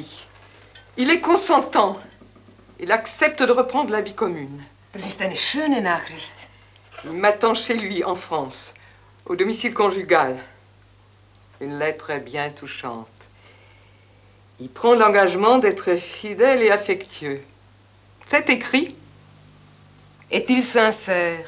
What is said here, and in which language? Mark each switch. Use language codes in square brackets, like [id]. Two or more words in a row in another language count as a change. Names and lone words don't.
[fr] Il est consentant. Il accepte de reprendre la vie commune. [de] Das ist eine schöne Nachricht. [fr] Il m'attend chez lui, en France, au domicile conjugal. Une lettre bien touchante. Il prend l'engagement d'être fidèle et affectueux. C'est écrit. Est-il sincère?